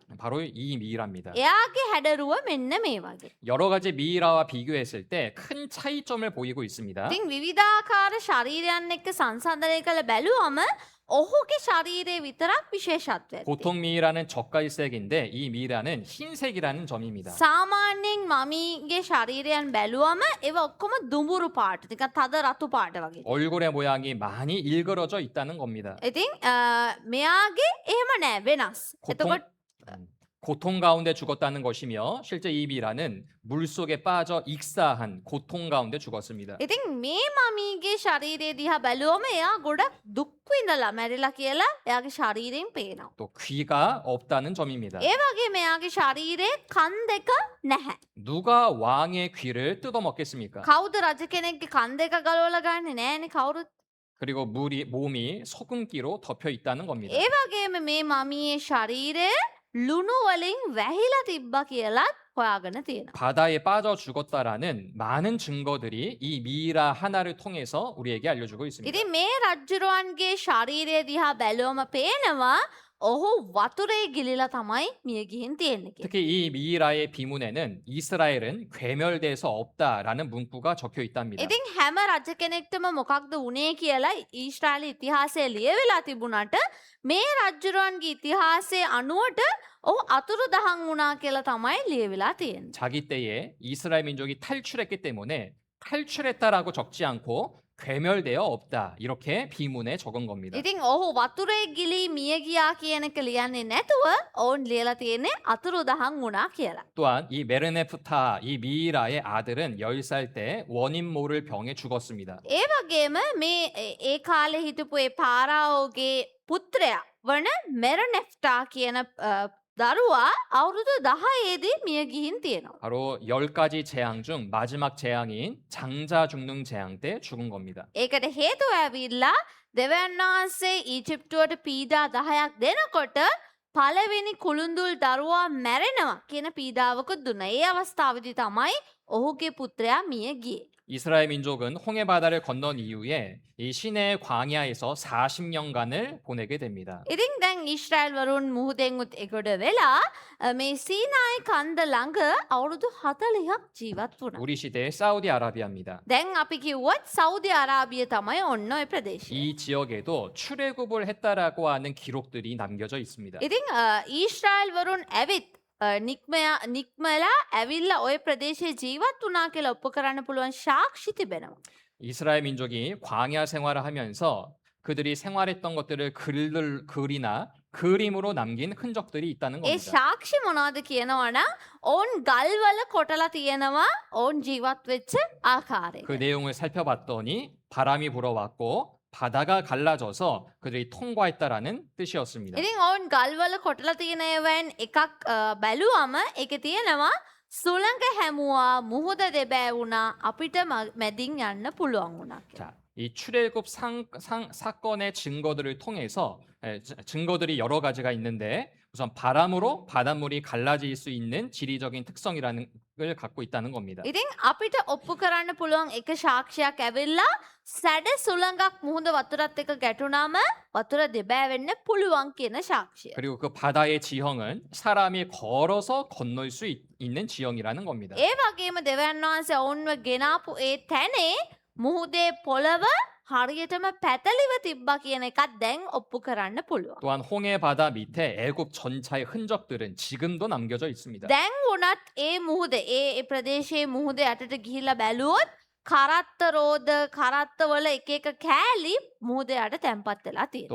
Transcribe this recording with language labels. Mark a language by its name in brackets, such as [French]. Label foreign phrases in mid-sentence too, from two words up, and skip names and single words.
[Korean] 바로 이 미이라입니다. [Sinhala] එයාගේ හැඩරුව මෙන්න මේ වගේ. [Korean] 여러 가지 미이라와 비교했을 때 큰 차이점을 보이고 있습니다. [Sinhala] ඉතින් විවිධාකාර ශරීරයන් එක්ක සංසන්දනය කළ බැලුවම ඔහුගේ ශරීරයේ විතරක් විශේෂත්වයක්. [Korean] 보통 미이라는 젓갈색인데 이 미이라는 흰색이라는 점입니다. [Sinhala] සාමාන්‍යයෙන් මමීගේ ශරීරයන් බැලුවම ඒවා ඔක්කොම දුඹුරු පාට. නිකන් තද රතු පාට වගේ. [Korean] 얼굴의 모양이 많이 일그러져 있다는 겁니다. [Sinhala] ඉතින් මෙයාගේ එහෙම නෑ වෙනස්. එතකොට [Korean] 고통 가운데 죽었다는 것이며 실제 이 미이라는 물속에 빠져 익사한 고통 가운데 죽었습니다. [Sinhala] ඉතින් මේ මමීගේ ශරීරය දිහා බැලුවම එයා ගොඩක් දුක් විඳලා මැරිලා කියලා එයාගේ ශරීරයෙන් පේනවා. [Korean] 또 귀가 없다는 점입니다. [Sinhala] ඒ වගේම එයාගේ ශරීරයේ කන් දෙක නැහැ. [Korean] 누가 왕의 귀를 뜯어먹겠습니까? [Sinhala] කවුද රජ කෙනෙක්ගේ කන් දෙක ගලවලා ගන්නේ නෑනේ කවුරුත්. [Korean] 그리고 몸이 소금기로 덮여 있다는 겁니다. [Sinhala] ඒ වගේම මේ මමියේ ශරීරය ලුණු වලින් වැහිලා තිබ්බා කියලා හොයාගෙන තියෙනවා. [Korean] 바다에 빠져 죽었다라는 많은 증거들이 이 미이라 하나를 통해서 우리에게 알려주고 있습니다. [Sinhala] ඉතින් මේ රජ්ජුරුවන්ගේ ශරීරය දිහා බැලුවම පේනවා ඔහු වතුරේ ගිලිලා තමයි මිය ගිහින් තියෙන්නේ කියලා. [Korean] 특히 이 미이라의 비문에는 이스라엘은 괴멸돼서 없다라는 문구가 적혀 있답니다. [Sinhala] ඉතින් හැම රජ කෙනෙක්ටම මොකක්ද වුනේ කියලා ඊශ්‍රායල ඉතිහාසයේ ලියවිලා තිබුණාට මේ රජ්ජුරුවන්ගේ ඉතිහාසයේ අනුවට ඔහු අතුරුදහන් වුණා කියලා තමයි ලියවිලා තියෙන්නේ. [Korean] 자기 때에 이스라엘 민족이 탈출했기 때문에 탈출했다라고 적지 않고 괴멸되어 없다 이렇게 비문에 적은 겁니다. [Sinhala] ඉතින් ඔහු වතුරේ ගිලී මිය ගියා කියන එක ලියන්නේ නැතුව ඔවුන් ලියලා තියෙන්නේ අතුරුදහන් වුණා කියලා. [Korean] 또한 이 메르네프타 이 미이라의 아들은 10살 때 원인 모를 병에 죽었습니다. [Sinhala] ඒ වගේම මේ ඒ කාලේ හිටපු ඒ පාරාෝගේ පුත්‍රයා වන මෙරනෙෆ්ටා කියන දරුවා අවුරුදු 10ේදී මිය ගිහින් තියෙනවා. [Korean] 바로 10가지 재앙 중 마지막 재앙인 장자 죽는 재앙 때 죽은 겁니다. [Sinhala] ඒකට හේතුව ඇවිල්ලා දෙවියන් වහන්සේ ඊජිප්තුවට පීඩා 10ක් දෙනකොට පළවෙනි කුළුඳුල් දරුවා මැරෙනවා කියන පීඩාවකුත් දුන්නා. ඒ අවස්ථාවේදී තමයි ඔහුගේ පුත්‍රයා මිය ගියේ. [Korean] 이스라엘 민족은 홍해 바다를 건넌 이후에 이 시내의 광야에서 40년간을 보내게 됩니다. [Sinhala] ඉතින් දැන් ඊශ්‍රායල් වරුන් මුහුදෙන් උත් එගොඩ වෙලා මේ සීනායි කන්ද ළඟ අවුරුදු 40ක් ජීවත් වුණා. [Korean] 우리 시대의 사우디아라비아입니다. [Sinhala] දැන් අපි කිව්වොත් සෞදි 아라비ය තමයි ඔන්න ඔය ප්‍රදේශය. [Korean] 이 지역에도 출애굽을 했다라고 하는 기록들이 남겨져 있습니다. [Sinhala] ඉතින් ඊශ්‍රායල් වරුන් ඇවිත් නික්මලා ඇවිල්ලා ඔය ප්‍රදේශයේ ජීවත් වුණා කියලා ඔප්පු කරන්න පුළුවන් සාක්ෂි තිබෙනවා. [Korean] 이스라엘 민족이 광야 생활을 하면서 그들이 생활했던 것들을 글이나 그림으로 남긴 흔적들이 있다는 [Sinhala] ඒ [Korean] 겁니다. [Sinhala] සාක්ෂි මොනවද කියනවනම් ඔවුන් ගල්වල කොටලා තියෙනවා ඔවුන් ජීවත් වෙච්ච ආකාරය. [Korean] 그 내용을 살펴봤더니 바람이 불어왔고 바다가 갈라져서 그들이 통과했다라는 뜻이었습니다. [Sinhala] ඉතින් ඔවුන් ගල්වල කොටලා තියෙන ඒවායින් එකක් බැලුවම ඒකේ තියෙනවා සුළඟ හැමුවා මුහුද දෙබෑවුණා අපිට මැදින් යන්න පුළුවන් වුණා. [Korean] 자, 이 출애굽 사건의 증거들을 통해서 증거들이 여러 가지가 있는데 우선 바람으로 바닷물이 갈라질 수 있는 지리적인 특성이라는 걸 갖고 있다는 겁니다. [Sinhala] ඉතින් අපිට ඔප්පු කරන්න පුළුවන් එක සාක්ෂියක් ඇවිල්ලා සැඩ සුළඟක් මුහුද වතුරත් එක්ක ගැටුණාම වතුර දෙබෑ වෙන්න පුළුවන් කියන සාක්ෂිය. [Korean] 그리고 그 바다의 지형은 사람이 걸어서 건널 수 있는 지형이라는 겁니다. [Sinhala] ඒ වගේම දෙවියන් වහන්සේ ඔවුන්ව ගෙනාපු ඒ තැනේ මුහුදේ පොළව හරියටම පැතලිව තිබ්බා කියන එකත් දැන් ඔප්පු කරන්න පුළුවන්. [Korean] 또한 홍해 바다 밑에 애굽 전차의 흔적들은 지금도 남겨져 있습니다. [Sinhala] දැන් වුණත් ඒ මුහුද ඒ ප්‍රදේශයේ මුහුද යටට ගිහිල්ලා බැලුවොත් කරත්ත රෝද කරත්තවල එක එක කෑලි මුහුද යට තැන්පත් වෙලා තියෙනවා.